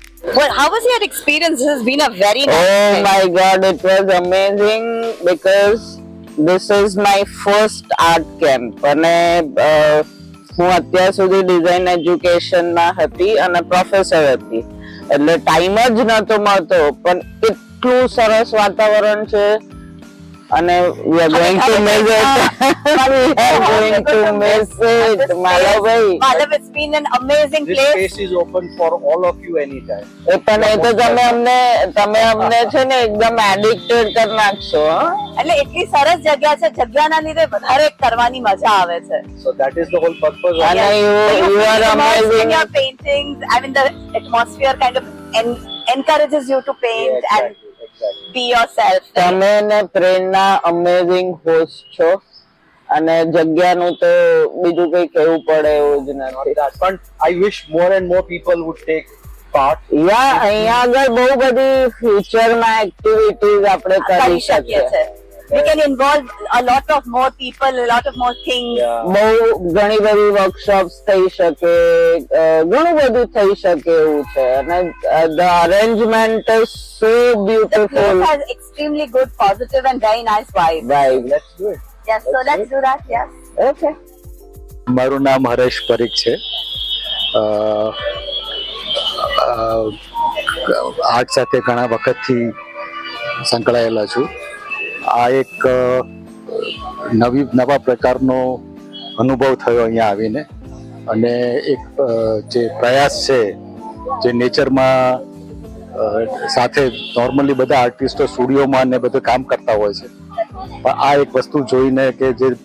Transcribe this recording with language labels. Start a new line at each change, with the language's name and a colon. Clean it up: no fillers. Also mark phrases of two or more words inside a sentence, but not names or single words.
English: Well, how was your experience? This has been a very nice Oh trip. my God, it was amazing because this is my first art camp
Gujarati: અને હું અત્યાર સુધી ડિઝાઇન એજ્યુકેશનમાં હતી અને પ્રોફેસર હતી એટલે ટાઈમ જ નતો મળતો પણ એટલું સરસ વાતાવરણ છે અને
English: we are going to miss it. We are going to miss it. માલવભાઈ Madhav, it's been an amazing This place. space is open for all of you anytime.
Gujarati: એ પણ એ તો તમે અમને છે ને
English: એકદમ addicted
Gujarati: કરી નાખશો હો. એટલે એટલી સરસ જગ્યા છે, જગ્યાના લીધે વધારે કરવાની મજા આવે છે.
English: So that is the whole purpose of
Gujarati: અને
English: So you you are feel immersed in amazing. your paintings. I mean, the atmosphere kind of encourages you to paint Yeah, and exactly. be yourself.
Gujarati: તમે ને પ્રેરણા
English: amazing host
Gujarati: છો અને જગ્યાનું તો બીજું કઈ કહેવું પડે એવું જ
English: Not
Gujarati: નથી.
English: that, but I wish more and more people would take part.
Gujarati: યા અહીંયા આગળ બહુ બધી
English: future activities
Gujarati: આપણે કરી કરી શકીએ શકીએ. છે.
English: We can involve a lot of more people, a lot of more things. Yeah.
Gujarati: બહુ ઘણી બધી વર્કશોપ્સ થઈ શકે, ઘણું બધું થઈ શકે એવું છે અને
English: the arrangement is so The beautiful. place has extremely good, positive and very nice vibes. Right. Let's do it. Yes, so let's do that, yes. Okay.
Gujarati: મારું નામ હરેશ પરીખ છે. આર્ટ સાથે ઘણા વખતથી સંકળાયેલા છું. આ એક નવા પ્રકારનો અનુભવ થયો અહીંયા આવીને અને એક જે પ્રયાસ છે જે નેચરમાં સાથે નોર્મલી બધા આર્ટિસ્ટો સ્ટુડિયોમાં ને બધું કામ કરતા હોય છે પણ આ એક વસ્તુ જોઈને કે જે